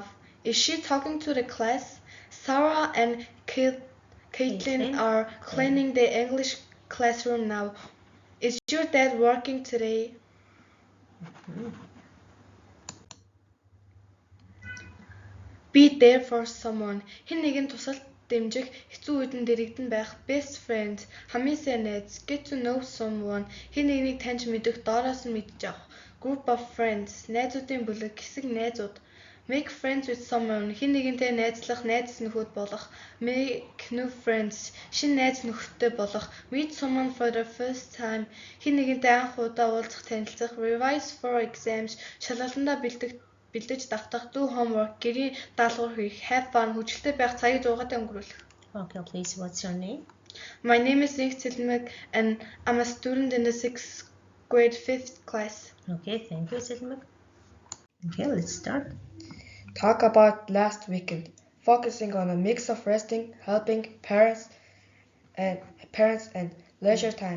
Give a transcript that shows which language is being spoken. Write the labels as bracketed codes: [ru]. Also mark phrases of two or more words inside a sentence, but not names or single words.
[en] Is she talking to the class? Sarah and Caitlin are cleaning the English classroom now. Is your dad working today? Be there for someone. [mn] Хэн нэгэн тусалд дэмжих, хэцүү үедэн дэрэгдэн байх. [en] Best friend. [mn] Хамгийн сайн найз. [en] Get to know someone. [mn] Хэн нэгнийг таньж мэдэх, доороос нь мэдж авах. [en] Group of friends. [mn] Найзуудын бүлэг, хэсэг найзууд. [en] Make friends with someone. [mn] Хэн нэгэнтэй найзлах, найз нөхөд болох. [en] Make new friends. [mn] Шинэ найз нөхөдтэй болох. [en] Meet someone for the first time. [mn] Хэн нэгэнтэй анх удаа уулзах, танилцах. [en] Revise for exams. [mn] Шалгалтандаа бэлдэж давтах. [en] Do homework. [mn] Гэрийн даалгавар хийх. [en] Have fun. [mn] Хүчтэй байх, цагийг зуугаатай өнгөрүүлэх. [en] Okay, please, what's your name? My name is Nick Silmek and I'm a student in the 6th grade 5th class. Okay, thank you, Silmak. Okay, let's start. Talk about last weekend, focusing on a mix of resting, helping parents and leisure time.